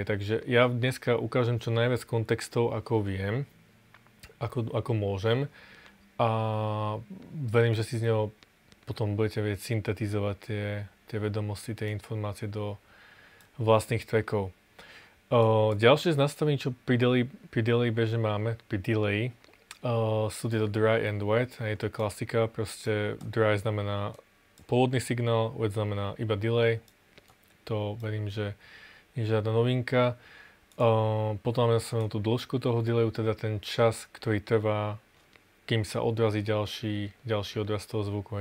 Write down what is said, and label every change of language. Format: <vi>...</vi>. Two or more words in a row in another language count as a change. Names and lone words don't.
<sk>Takže ja dneska ukážem čo najviac kontextov, ako viem, ako môžem a verím, že si z neho potom budete vedieť syntetizovať tie vedomosti, tie informácie do vlastných trackov. Ďalšie z nastavení, čo pri delay bežne máme, pri delay, sú tieto</sk> <en>dry and wet,</en> <sk>hej, to je klasika, proste dry znamená pôvodný signál, wet znamená iba delay. To verím, že nie je žiadna novinka. Potom máme nastavenú tú dĺžku toho delayu, teda ten čas, ktorý trvá, kým sa odrazí ďalší odraz toho zvuku.</sk>